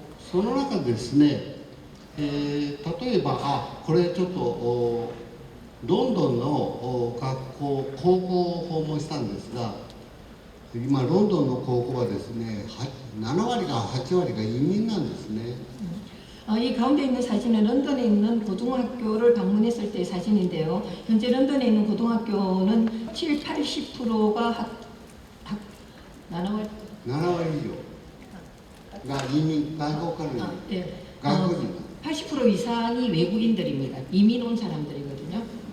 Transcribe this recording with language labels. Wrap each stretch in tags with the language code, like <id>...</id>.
<ja>その中でですね、例えばこれちょっとロンドンの学校高校を訪問したんですが、今ロンドンの高校はですね7割か8割が移民なんですね。</ja> <ko>이 가운데 있는 사진은 런던에 있는 고등학교를 방문했을 때의 사진인데요. 현재 런던에 있는 고등학교는 7, 80%가</ko> <ja>7割以上が移民、外国からの外国人。</ja> <ko>80% 이상이 외국인들입니다. 이민 온 사람들이거든요.</ko>